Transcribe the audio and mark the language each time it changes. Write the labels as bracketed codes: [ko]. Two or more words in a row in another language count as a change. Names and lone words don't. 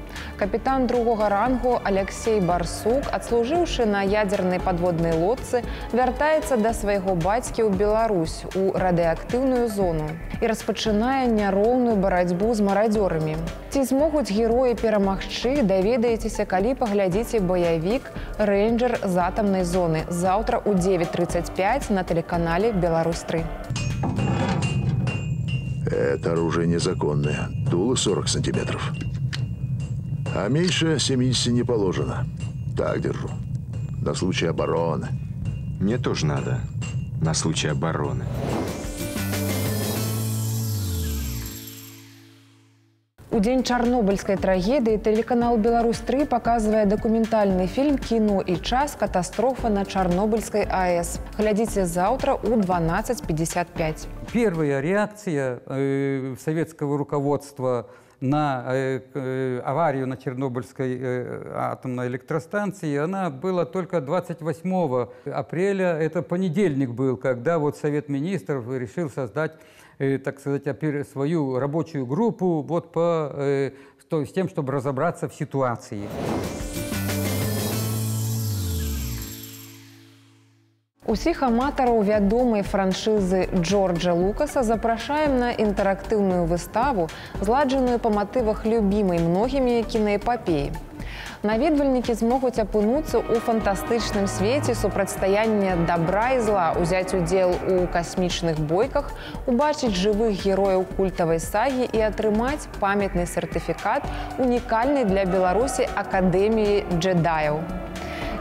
[be] Капітан другога рангу Аляксей Барсук, адслужыўшы на ядзернай падводнай лодцы, вяртаецца да свайго бацькі ў Беларусь, у радыеактыўную зону, і распачынае няроўную барацьбу з марадзёрамі. Ці змогуць героі перамагчы, даведаецеся, калі паглядзіце баявік «Рэйнджэр з атамнай зоны» заўтра ў 9:35 на тэлеканале «Беларусь-3». [ru] Это оружие незаконное. Дуло 40 сантиметров. А меньше 70 не положено. Так держу. На случай обороны. Мне тоже надо. На случай обороны. [be] У дзень чарнобыльскай трагедыі тэлеканал «Беларусь-3» паказвае дакументальны фільм «Кіно і час. Катастрофа на Чарнобыльскай АЭС». Глядзіце заўтра ў 12:55. [ru] Первая реакция советского руководства на аварию на Чернобыльской атомной электростанции, она была только 28 апреля. Это понедельник был, когда вот Совет министров решил создать, так сказать, свою рабочую группу вот с тем, чтобы разобраться в ситуации. [be] Усіх аматараў вядомай франшызы Джорджа Лукаса запрашаем на інтэрактыўную выставу, зладжаную па матывах любімай многімі кінаэпапеі. Наведвальнікі змогуць апынуцца ў фантастычным свеце супрацьстаяння дабра і зла, узяць удзел у касмічных бойках, убачыць жывых герояў культавай сагі і атрымаць памятны сертыфікат унікальнай для Беларусі акадэміі джедаяў.